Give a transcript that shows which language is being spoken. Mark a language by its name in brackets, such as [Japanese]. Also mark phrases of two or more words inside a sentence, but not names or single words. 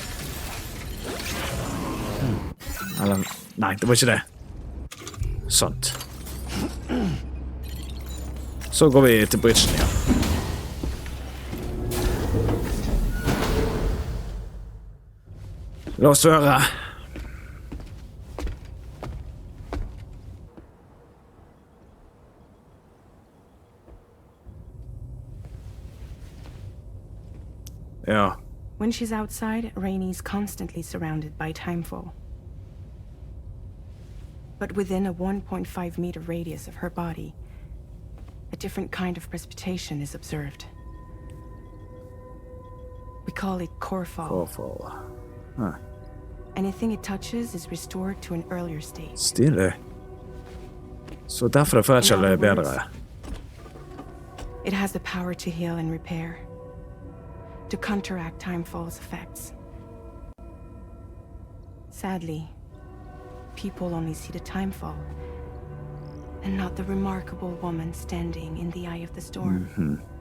[Norwegian] Eller, nei, det var ikke det. Sånt. Så går vi til bridgen igjen. La oss høre. [English] Yeah. When she's outside, Rainey's constantly surrounded by timefall. But within a 1.5 meter radius of her body, a different kind of precipitation is observed. We call it core fall. Core fall. Huh. Anything it touches is restored to an earlier state. [Norwegian] Stilig. Så derfor er fødsel bedre. [English] It has the power to heal and repair, to counteract timefall's effects. Sadly, people only see the timefall, and not the remarkable woman standing in the eye of the storm.